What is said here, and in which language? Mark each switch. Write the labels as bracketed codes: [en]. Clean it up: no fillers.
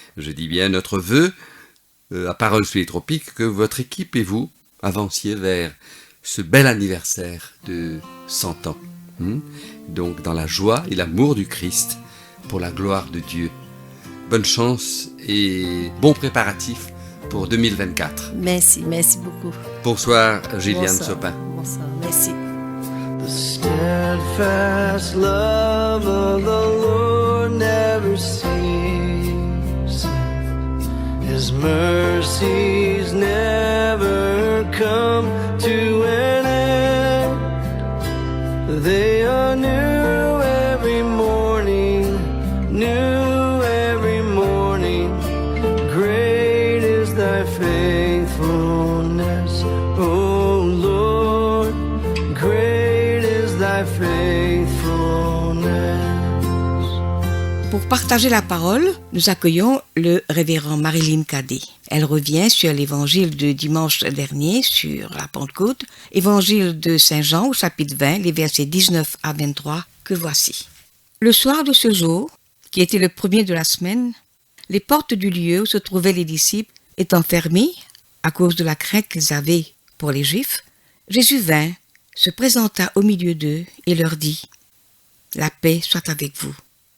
[fr] Je dis bien notre vœu à Paroles sous les tropiques que votre équipe et vous avanciez vers ce bel anniversaire de 100 ans. Donc dans la joie et l'amour du Christ pour la gloire de Dieu. Bonne chance et bons préparatifs pour 2024. Merci beaucoup. Bonsoir Gilliane Bonsoir. Sopin. Bonsoir, merci. [en] The steadfast love of the Lord never ceases. His mercies never come to an end. They are new every morning, new every morning. Great is thy faithfulness, O Lord. Great is thy faithfulness. [fr] Pour partager la parole, nous accueillons le révérend Marilyn Cadet. Elle revient sur l'évangile de dimanche dernier, sur la Pentecôte, évangile de Saint Jean au chapitre 20, les versets 19 à 23, que voici. Le soir de ce jour, qui était le premier de la semaine, les portes du lieu où se trouvaient les disciples étant fermées à cause de la crainte qu'ils avaient pour les Juifs, Jésus vint, se présenta au milieu d'eux et leur dit « La paix soit avec vous ».